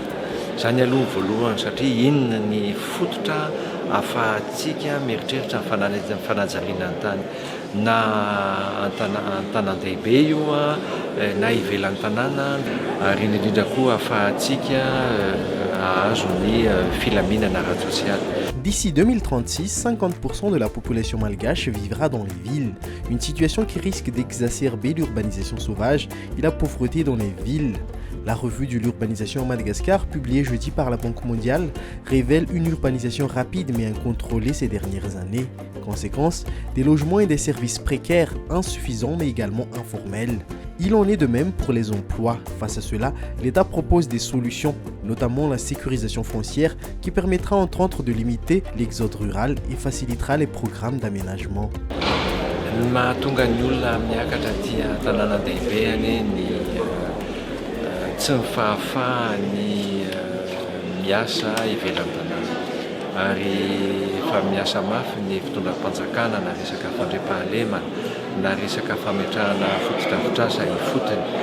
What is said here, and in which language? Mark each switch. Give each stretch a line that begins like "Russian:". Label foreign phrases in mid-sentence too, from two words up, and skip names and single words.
Malagasy: Zany aloha voalohany satria inona ny fototra ahafahantsika mieritreritra ny fanajariana ny tany na an-tanan-dehibe io na ivelan'ny tanàna ary indrindra koa ahafahantsika hahazo ny filaminana ara-tsosialy.
French: D'ici 2036, 50% de la population malgache vivra dans les villes, une situation qui risque d'exacerber l'urbanisation sauvage et la pauvreté dans les villes. La revue de l'urbanisation à Madagascar, publiée jeudi par la Banque mondiale, révèle une urbanisation rapide mais incontrôlée ces dernières années. Conséquence, des logements et des services précaires, insuffisants mais également informels. Il en est de même pour les emplois. Face à cela, l'État propose des solutions, notamment la sécurisation foncière qui permettra entre autres de limiter l'exode rural et facilitera les programmes d'aménagement.
Malagasy: Mahatonga ny olona miakatra aty an-tanànan-dehibe ny tsy mifahafahany miasa ivelan'ny tanàna ary efa miasa mafy ny fitondram-panjakana na resaka fandriampahalemana na resaka fametrahana fotodrafitrasa ifotony